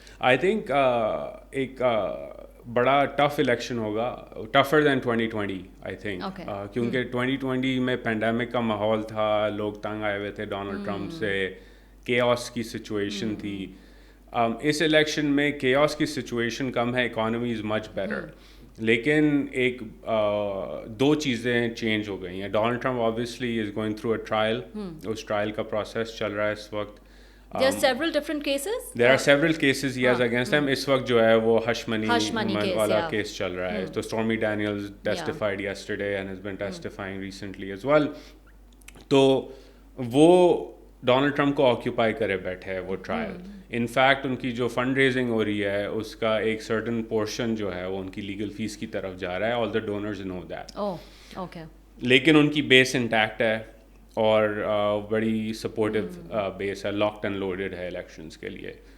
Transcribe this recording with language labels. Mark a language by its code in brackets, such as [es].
[ur] I think ایک بڑا tough election ہوگا, [en] tougher than 2020 I think, [ur] کیونکہ 2020 میں پینڈیمک کا ماحول تھا, لوگ تنگ آئے ہوئے تھے ڈونلڈ ٹرمپ سے, کیوس کی سچویشن تھی. اس الیکشن میں کیوس کی سچویشن کم ہے, [en] economy is much better, [ur] لیکن ایک 2 چیزیں چینج ہو گئی ہیں. Donald Trump [en] obviously is going through a trial, [ur] اس trial کا پروسیس چل رہا ہے اس وقت. [en] There are several different cases? There are several cases he has against them. [ur] اس وقت جو ہے وہ ہش منی والا کیس چل رہا ہے. تو [en] Stormy Daniels testified yesterday and has been testifying recently as well. [ur] تو وہ ڈونلڈ ٹرمپ کو آکیوپائی کرے بیٹھے ہے وہ ٹرائل. ان فیکٹ ان کی جو فنڈ ریزنگ ہو رہی ہے اس کا ایک سرٹن پورشن جو ہے وہ ان کی لیگل فیس کی طرف جا رہا ہے. [en] All the donors know that. [ur] لیکن ان کی بیس انٹیکٹ ہے اور بڑی سپورٹیو بیس ہے, [en] locked and loaded [ur] ہے الیکشنز کے لیے.